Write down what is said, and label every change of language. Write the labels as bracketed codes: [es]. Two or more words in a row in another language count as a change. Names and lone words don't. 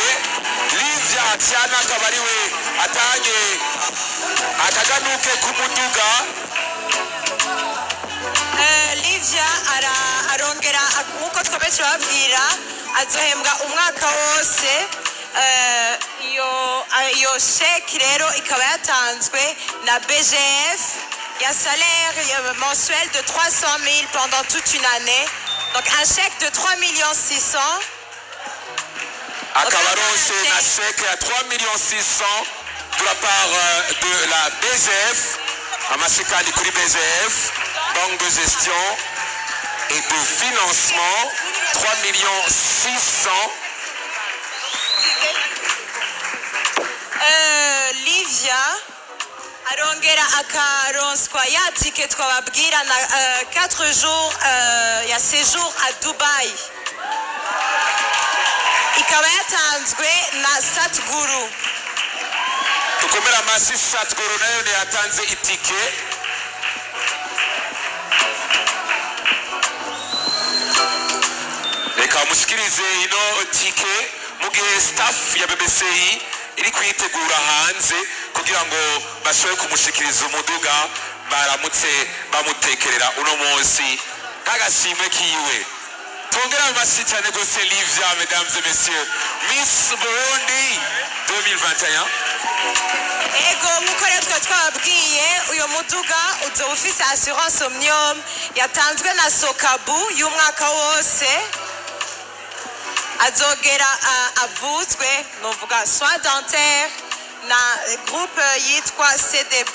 [rn] Livia cyane akaba ariwe atahanye akaganuke k'umuduga. Livia arongera nk'uko twaba turababwira azohembwa umwaka wose. Iyo chèque rero ikaba yatanzwe na BGF. [fr] Il y a un salaire mensuel de 300 000 pendant toute une année. Donc un chèque de 3 600 000. [rn] Akabarose na [fr] chèque à 3 600 000 de la part de la BGF. [rn] Amasikani kuri BGF, [fr] banque de gestion et de financement 3 600 000. [rn] Livia arongera akaronswa ya ticket twababwira na [fr] 4 jours [rn] ya [fr] séjour à Dubaï. [rn] Ikaba yatanzwe na Satguru. Tukomera masi Satguru nayo ne yatanze itike. Reka mushikirize ino tike mugihe staff ya BBCI iri kwitegura hanze kugira ngo bashobore kumushikiriza umuduga baramutse bamutekerera uno munsi nk'agashimwe kiwe. Tongera amashyi cyane gose Livia, [fr] mesdames et messieurs, Miss Burundi 2021. [rn] Ego nk'uko rero twababwiye uyu muduga uzoba ufise assurance Omnium yatanzwe na Sokabu y'umwaka wose. Azogera avuzwe novuga [fr] soins dentaires [rn] na groupe yitwa CDB.